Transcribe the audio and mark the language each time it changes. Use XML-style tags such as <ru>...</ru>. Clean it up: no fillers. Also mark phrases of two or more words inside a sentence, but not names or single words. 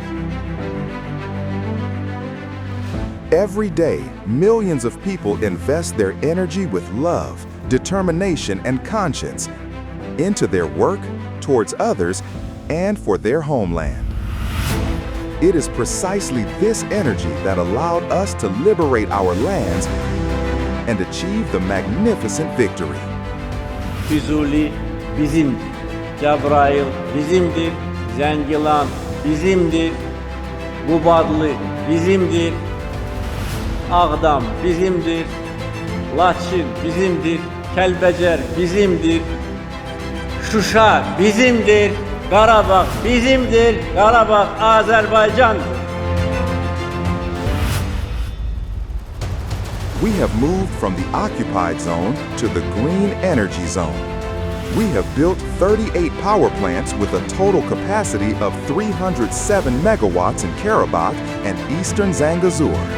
<en>Every day, millions of people invest their energy with love, determination, and conscience into their work, towards others, and for their homeland. It is precisely this energy that allowed us to liberate our lands and achieve the magnificent victory.</en> <az>Füzuli bizimdir. Cebrail bizimdir. Zengilan bizimdir. Qubadlı bizimdir. Ağdam bizimdir. Laçin bizimdir. Kəlbəcər bizimdir. Şuşa bizimdir. Qarabağ bizimdir. Qarabağ Azərbaycandır.</az> <en>We have moved from the occupied zone to the green energy zone. We have built 38 power plants with a total capacity of 307 megawatts in Karabakh and eastern Zangezur.</en>